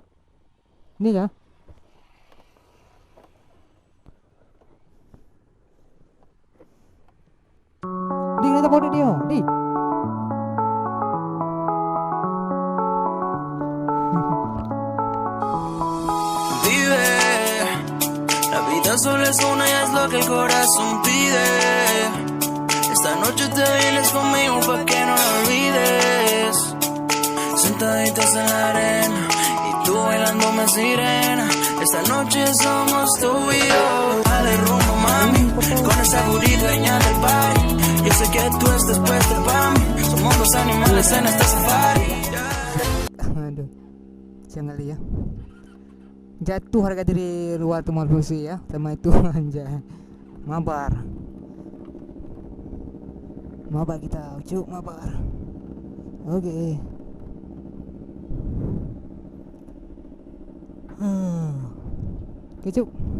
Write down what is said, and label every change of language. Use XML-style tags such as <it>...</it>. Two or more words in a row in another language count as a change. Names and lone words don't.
<id>Ini ya. Di kita bawa dia. Di.</id> <es>Vive, la vida solo es una y es lo que el corazón pide. Esta noche te vienes conmigo pa' que no la olvides. Sentaditas en la arena y tú bailándome sirena. Esta noche somos tú y yo. Dale rumbo mami, con esa booty dueña del party. Yo sé que tú estás puesta para mí. Somos dos animales en este safari.</es> <id>Aduh, jangan lihat. Jatuh harga diri luar tuh Malfusi ya, sama itu anjay. Mabar kita, cuk, mabar. Oke. Oke, cuk.</id>